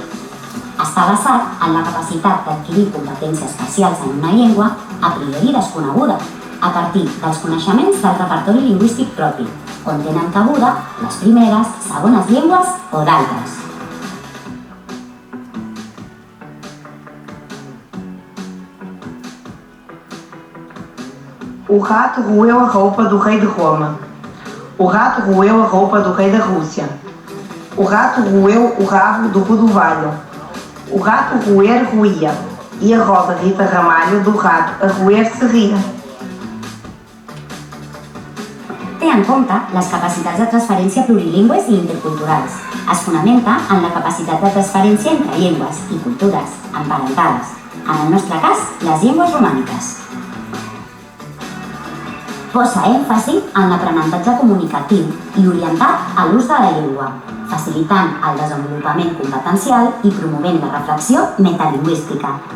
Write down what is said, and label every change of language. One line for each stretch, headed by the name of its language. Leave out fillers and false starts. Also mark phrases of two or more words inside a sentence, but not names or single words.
Catalan: Està basat en la capacitat d'adquirir competències parcials en una llengua a priori desconeguda, a partir dels coneixements del repertori lingüístic propi, on tenen cabuda les primeres, segones llengües o d'altres.
Portuguese: O rato roeu a roupa do rei de Roma. O rato roeu a roupa do rei da Rússia. O rato roeu o rabo do rodovalho. O rato roer roía, e a Rosa Rita Ramalho do rato a roer se ria.
Catalan: Té en compte les capacitats de transferència plurilingües i interculturals. Es fonamenta en la capacitat de transferència entre llengües i cultures emparentades, en el nostre cas, les llengües romàniques. Posa èmfasi en l'aprenentatge comunicatiu i orientat a l'ús de la llengua, facilitant el desenvolupament competencial i promovent la reflexió metalingüística.